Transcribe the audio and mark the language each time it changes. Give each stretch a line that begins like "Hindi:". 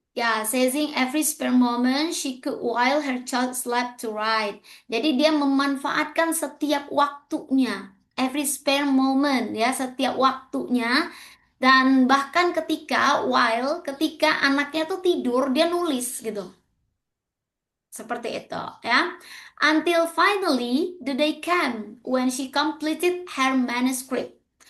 English: Ya, seizing every spare moment she could while her child slept to write.
Indonesian: Jadi dia memanfaatkan setiap waktunya,
English: every spare moment
Indonesian: ya, setiap waktunya dan bahkan ketika anaknya tuh tidur dia nulis gitu. Seperti itu ya.
English: Until finally the day came when she completed her manuscript.